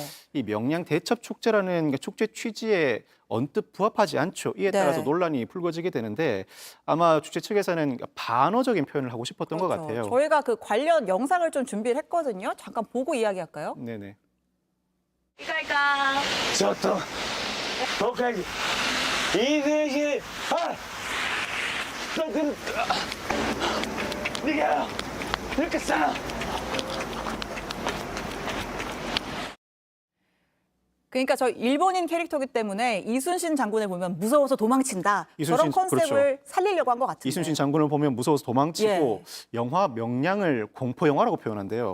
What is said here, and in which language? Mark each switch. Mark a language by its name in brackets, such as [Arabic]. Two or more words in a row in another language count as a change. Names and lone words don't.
[Korean] 이 명량 대첩 축제라는 축제 취지에 언뜻 부합하지 않죠. 이에 네. 따라서 논란이 불거지게 되는데 아마 주최 측에서는 반어적인 표현을 하고 싶었던 것 같아요. 저희가 그 관련 영상을 좀 준비를 했거든요. 잠깐 보고 이야기할까요? 네네. 이거일까? [Japanese] ちょっと僕はイーズーヒー僕逃げろルカさん [Korean] 그러니까 저 일본인 캐릭터기 때문에 이순신 장군을 보면 무서워서 도망친다. 저런 컨셉을 그렇죠. 살리려고 한 것 같은데. 이순신 장군을 보면 무서워서 도망치고 예. 영화 명량을 공포 영화라고 표현한대요.